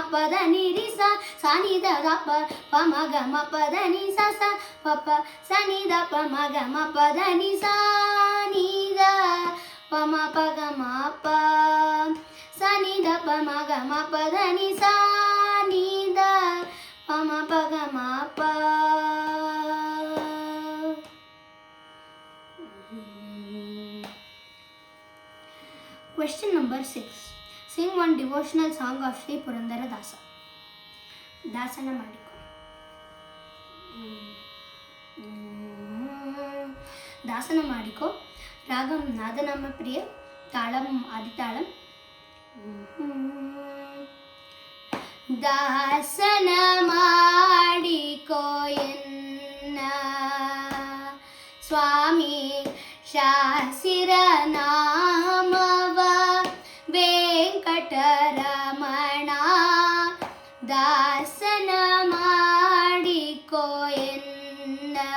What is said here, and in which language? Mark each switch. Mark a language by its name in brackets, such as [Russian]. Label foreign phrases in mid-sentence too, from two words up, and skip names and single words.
[English] ಪ ದ ನಿ ರಿ ಸ ಸ ನಿ ದ ದ ಪ ಪ ಮ ಗ ಮ ಪ ದ ನಿ ಸ ಸ ಪ ಪ ಸ ನಿ ದ ಪ ಮ ಗ ಮ ಪ ದ ನಿ ಸ ನಿ ದ ಪ ಮ ಪ ಗ ಮ ಪ ಸ ನಿ ದ ಪ ಮ ಗ ಮ ಪ ದ ನಿ ಸ ನಿ ದ ಪ ಮ ಪ ಗ ಮ ಪ Question number 6. Sing one devotional song of Sri Purandara Dasa. [Kannada] ದಾಸನ ಮಾಡಿಕೊ. ದಾಸನ ಮಾಡಿಕೊ. ರಾಗಂ ನಾದನಾಮ ಪ್ರಿಯ, ತಾಳಂ ಆದಿತಾಳಂ. ದಾಸನ ಮಾಡಿಕೊ ಎನ್ನ ಸ್ವಾಮಿ ಶಾಸಿರ ನಾಮವ ವೆಂಕಟರಮಣ ದಾಸನ ಮಾಡಿಕೊ ಎನ್ನ.